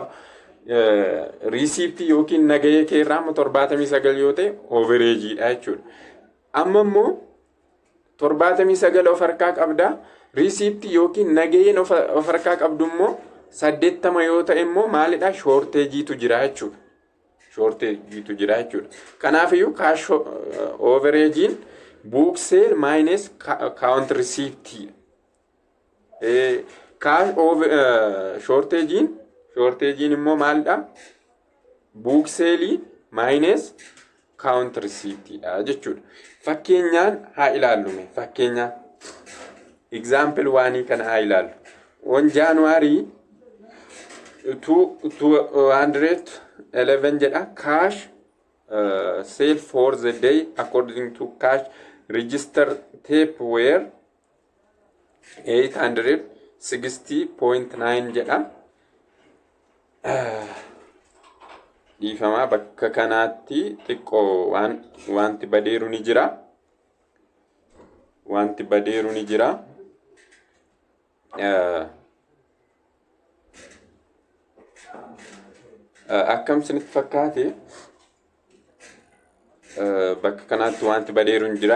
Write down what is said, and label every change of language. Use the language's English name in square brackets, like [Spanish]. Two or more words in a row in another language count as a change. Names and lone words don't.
[Oromo] Receipt yookiin nagayee keerraa immoo 79 yoo ta'e overageedha jechuudha. Amma immoo 79 of harkaa qabdaa. Receipt yookiin nagayeen of harkaa qabdu immoo 80 yoo ta'e immoo maalidha? Shortageetu jira jechuudha. Shortageetu jira jechuudha. [English] Kanaafiyyuu cash overagein book sale minus count receipt. Cash shortagein [Oromo] immoo maalidha? [English] Book sale minus count receipt jechuudha. [Oromo] Fakkeenyaan haa ilaallume. Fakkeenyaa example 1 kana haa ilaallu. [English] On January 211 jedha. Cash sale for the day according to cash register tape were 860.9 jedha. [Oromo] Dhiifama bakka kanaatti xiqqoo wanti badeeru ni jira. Akkam isinitti fakkaate bakka kanaatti wanti badeeru ni jira.